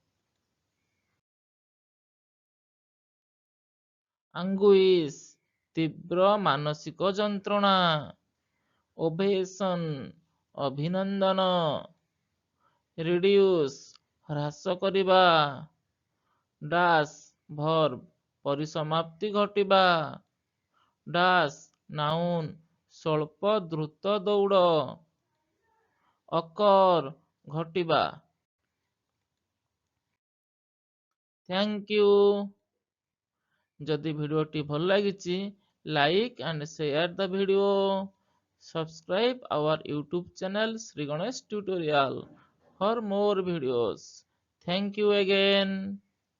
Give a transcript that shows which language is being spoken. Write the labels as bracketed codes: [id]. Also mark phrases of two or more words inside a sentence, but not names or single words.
[or] ଆଙ୍ଗୁଇସ୍ ତୀବ୍ର ମାନସିକ ଯନ୍ତ୍ରଣା, ଓଭେସନ୍ ଅଭିନନ୍ଦନ, ରିଡ୍ୟୁସ୍ ହ୍ରାସ କରିବା, [en] dash verb [or] ପରିସମାପ୍ତି ଘଟିବା, [en] dash noun [or] ସ୍ୱଳ୍ପ ଦ୍ରୁତ ଦୌଡ଼, ଅକର ଘଟିବା। [en] thank you. [or] ଯଦି ଭିଡ଼ିଓଟି ଭଲ ଲାଗିଛି [en] like and share the video. Subscribe our YouTube channel Sri Ganesh Tutorial for more videos. Thank you again.